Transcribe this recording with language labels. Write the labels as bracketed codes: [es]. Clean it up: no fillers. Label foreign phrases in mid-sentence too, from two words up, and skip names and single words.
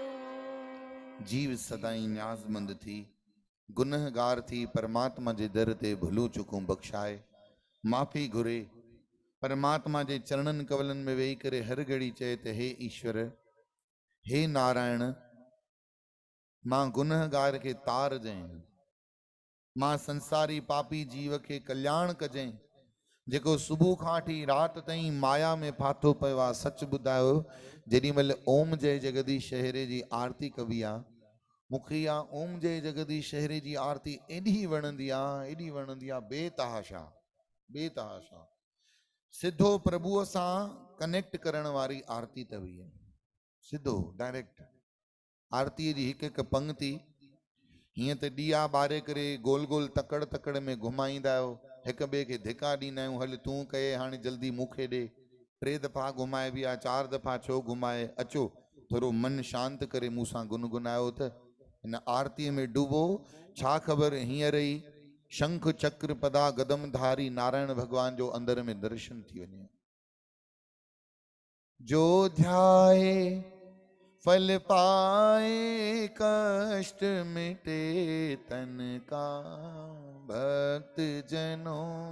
[sd] जीव सदाई न्याज़मंद थी गुनहगार थी परमात्मा जे दर ते भुलूं चुकूं बख्शाए माफ़ी घुरे परमात्मा जे चरणन कवलन में वेही करे हर घड़ी चए त हे ईश्वर हे नारायण मां गुनहगार खे तार जैं मां संसारी पापी जीव खे कल्याण कजैं जेको सुबह खां वठी रात ताईं माया में फाथो पियो आहे सच ॿुधायो जेॾी महिल ओम जय जगदीश शहरे जी आरती कबी आहे मूंखे इहा ओम जय जगदीश शहरे जी आरती एॾी वणंदी आहे बेतहाशा बेतहाशा सिधो प्रभुअ सां कनेक्ट करण वारी आरती अथव इहा सिधो डायरेक्ट आरती जी हिकु हिकु पंक्ति हीअं त ॾीआ ॿारे करे गोल गोल तकड़ तकड़ में घुमाईंदा आहियो हिक ॿिए खे धिका ॾींदा आहियूं हल तूं कहे हाणे जल्दी मूंखे ॾे 3 दफ़ा घुमाए बि आहे 4 दफ़ा छो घुमाए अचो थोरो मन शांत करे मूंसां गुनगुनायो त हिन आरतीअ में डूबो छा ख़बर हींअर ई शंख चक्र पदा गदमधारी नारायण भगवान जो अंदर में दर्शन थी वञे [hi] जो ध्याए फल पाए कष्ट मिटे तन का भक्त जनों